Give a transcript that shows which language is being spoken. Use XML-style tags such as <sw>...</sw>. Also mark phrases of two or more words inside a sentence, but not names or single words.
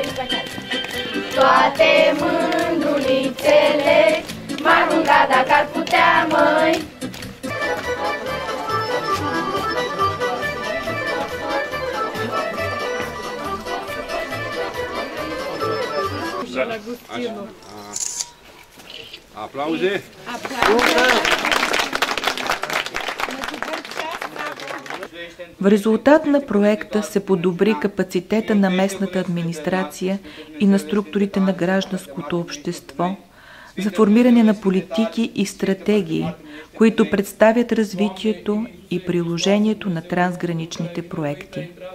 <ro>Toate mândrulițele m-ar mânca dacă ar putea, măi. Aplauze!</ro> <bg>В резултат на проекта се подобри капацитета на местната администрация и на структурите на гражданското общество за формиране на политики и стратегии, които представят развитието и приложението на трансграничните проекти.</bg>